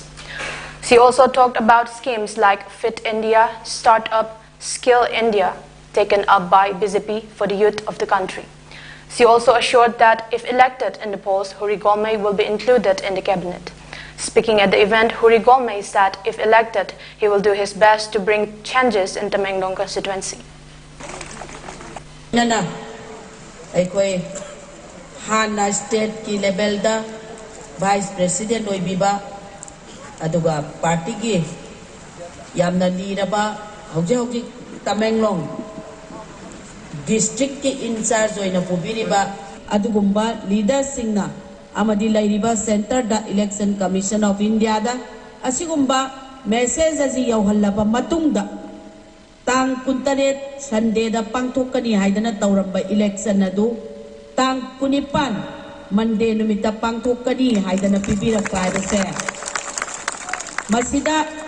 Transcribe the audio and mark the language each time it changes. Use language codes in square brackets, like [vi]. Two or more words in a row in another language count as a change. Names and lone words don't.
[en] She also talked about schemes like Fit India, Startup, Skill India, taken up by BJP for the youth of the country. She also assured that if elected in the polls, Huri Golmay will be included in the cabinet. Speaking at the event, Huri Golmay said if elected, he will do his best to bring changes in Tamenglong constituency. [mni] Nana, aikoi hana state ki level da [en] vice president [mni] oibiba aduga party ki yamna liraba hauji Tamenglong district ki [en] in charge [mni] oina pubiriba adugumba leader singna amadi lairiba center da [en] election commission of India [mni] da asigumba message aji yauhallaba matungda tang kuntaret Sunday da pangthokani haidana tauramba election adu tang kunipan Monday numita pangthokani haidana pibira kaibase masida.